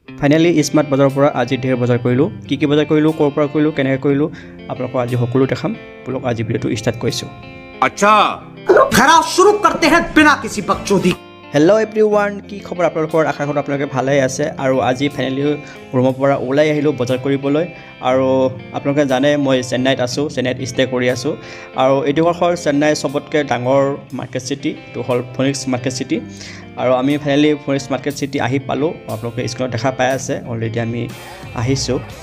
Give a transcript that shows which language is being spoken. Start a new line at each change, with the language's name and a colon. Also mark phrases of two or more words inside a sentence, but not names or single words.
Assamese: ফাইনেলি স্মাৰ্ট বজাৰৰ পৰা আজি ঢেৰ বজাৰ কৰিলোঁ কি বজাৰ কৰিলোঁ ক'ৰ পৰা কৰিলোঁ কেনেকৈ কৰিলোঁ আপোনালোকক আজি সকলো দেখাম বলক আজি ভিডিঅ'টো ষ্টাৰ্ট কৰিছোঁ
Hindi: अच्छा खराब शुरू करते हैं बिना किसी बकचोदी
English: Hello everyone
Assamese: কি খবৰ আপোনালোকৰ আশা কৰোঁ আপোনালোকে ভালেই আছে আৰু আজি ফাইনেলি ৰুমৰ পৰা ওলাই আহিলোঁ বজাৰ কৰিবলৈ আৰু আপোনালোকে জানে মই চেন্নাইত আছোঁ চেন্নাইত ষ্টে কৰি আছোঁ আৰু এইটো হ'ল চেন্নাইৰ চবতকৈ ডাঙৰ মাৰ্কেট চিটি এইটো হ'ল ফিনিক্স মাৰ্কেট চিটি আৰু আমি ফাইনেলি ফিনিক্স মাৰ্কেট চিটি আহি পালোঁ আপোনালোকে স্ক্ৰীনত দেখা পাই আছে অলৰেডি আমি আহিছোঁ